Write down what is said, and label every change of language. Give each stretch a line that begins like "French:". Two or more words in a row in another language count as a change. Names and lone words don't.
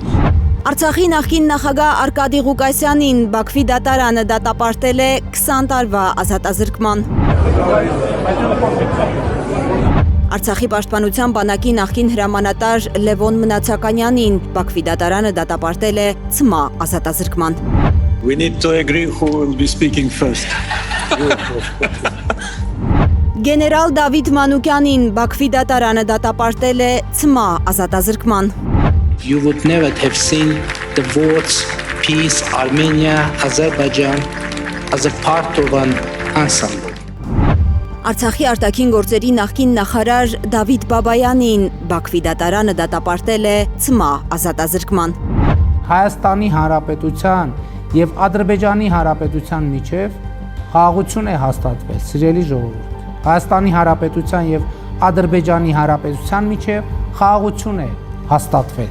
Armenian: Արցախի նախկին նախագահ Արկադի Ղուկասյանին Բաքվի դատարանը դատապարտել է 20 տարվա ազատազրկման։ Արցախի պաշտպանության բանակի նախկին հրամանատար Լևոն Մնացականյանին Բաքվի դատարանը դատապարտել է ցմահ ազատազրկման։
English: We need to agree who will be speaking first.
Armenian: Գեներալ Դավիթ Մանուկյանին Բաքվի դատարանը դատապարտել է ցմահ ազատազրկման։
English: You would never have seen the words peace, Armenia, Azerbaijan as a part of an ensemble.
Armenian: Արցախի արտաքին գործերի նախկին նախարար Դավիթ Բաբայանին Բաքվի դատարանը դատապարտել է ցմահ ազատազրկման։ Հայաստանի Հանրապետության եւ Ադրբեջանի Հանրապետության միջև խաղաղություն է հաստատվել, սիրելի ժողովուրդ։ Հայաստանի Հանրապետության եւ Ադրբեջանի Հանրապետության միջև խաղաղություն է հաստատվել։